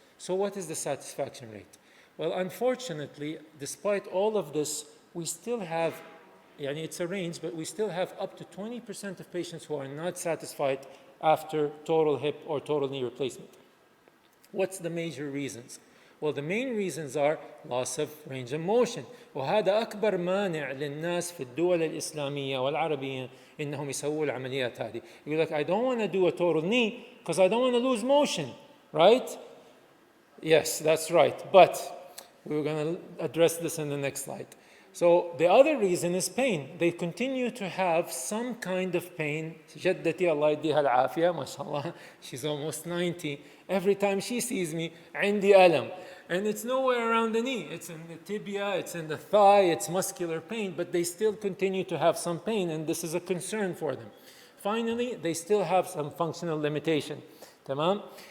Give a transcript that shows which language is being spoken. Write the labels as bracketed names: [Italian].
[English] So what is the satisfaction rate? Well, unfortunately, despite all of this, we still have, it's a range, but we still have up to 20% of patients who are not satisfied after total hip or total knee replacement. What's the major reasons? Well, the main reasons are loss of range of motion. [Arabic] وهذا أكبر مانع للناس في الدول الإسلامية والعربية إنهم يسووا العمليات هذه. [English] You're like, I don't want to do a total knee because I don't want to lose motion, right? Yes, that's right. But we're going to address this in the next slide. So the other reason is pain. They continue to have some kind of pain. [Arabic] جدتي الله يديها العافية ما شاء الله. [English] She's almost 90. Every time she sees me, [Arabic] عندي ألم. [English] And it's nowhere around the knee. It's in the tibia, it's in the thigh, it's muscular pain, but they still continue to have some pain, and this is a concern for them. Finally, they still have some functional limitation. Tamam?